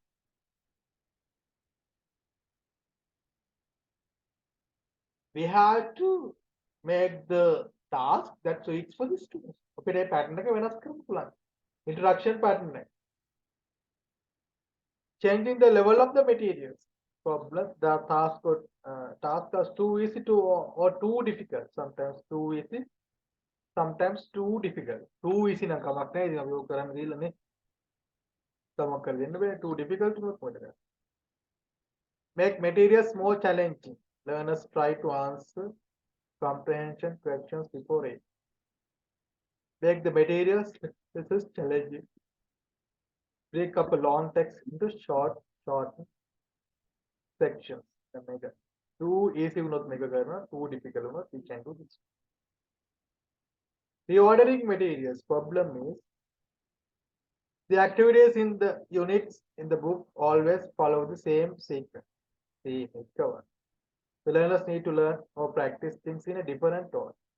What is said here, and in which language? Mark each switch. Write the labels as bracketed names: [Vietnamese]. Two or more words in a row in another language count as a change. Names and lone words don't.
[English] We have to make the task that suits for the students. [Sinhala] අපිට මේ pattern එක වෙනස් කරන්න පුළුවන්. [English] Interaction pattern එක. Changing the level of the materials. Problem, the task is too easy to or too difficult. Sometimes too easy, sometimes too difficult. Too easy [Sinhala] නම් කමක් නැහැ. ඉතින් අපි ඔය කරන්න දීලානේ. කමක් කරලා දෙන්න බෑ. [English] Too difficult [Sinhala] උනොත් මොකද? [English] Make materials more challenging. Learners try to answer comprehension questions before it. Make the materials this is challenging. Break up a long text into short sections. Make it too easy [Sinhala] උනොත් මේක කරනවා. [English] Too difficult උනොත් we can do this. Reordering materials. Problem is the activities in the units in the book always follow the same sequence. The learners need to learn or practice things in a different order.